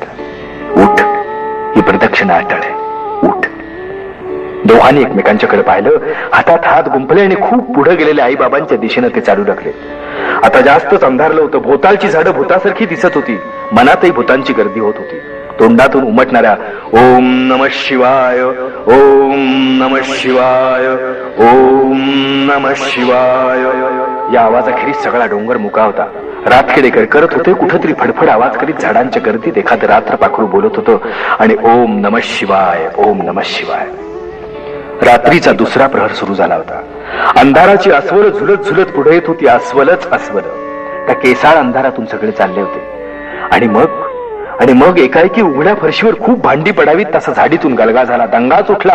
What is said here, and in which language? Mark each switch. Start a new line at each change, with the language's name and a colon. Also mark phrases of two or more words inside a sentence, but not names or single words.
Marathi: उठ, ही प्रदक्षिणा अटळ आहे, उठ. दोघांनी एकमेकांच्याकडे पाहिलं. हातात हात गुंफले आणि खूप पुढे गेलेल्या आई बाबांच्या दिशेनं ते चालू लागले. आता जास्तच अंधारलं होतं. भोवतालची झाडं भूतासारखी दिसत होती. मनातही भूतांची गर्दी होत होती. तोंडातून उमटणाऱ्या
Sanskrit: ओम नमः शिवाय, ओम नमः शिवाय, ओम नमः शिवाय
Marathi: या आवाजाखेरीज सगळा डोंगर मुका होता. रातखेडेकर करत होते. कुठेतरी फडफड आवाज करीत झाडांच्या गर्दीत एखादं रात्र पाखरू बोलत होतं आणि
Sanskrit: ओम नमः शिवाय, ओम नमः शिवाय.
Marathi: रात्रीचा दुसरा प्रहर सुरू झाला होता. अंधाराची अस्वल झुलत झुलत पुढे येत होती. अस्वलच अस्वल. त्या केसाळ अंधारातून सगळे चालले होते. आणि मग आणि मग एकाएकी उघड्या फरशीवर खूप भांडी पडावीत तसा झाडीतून गलगा झाला. दंगाच उठला.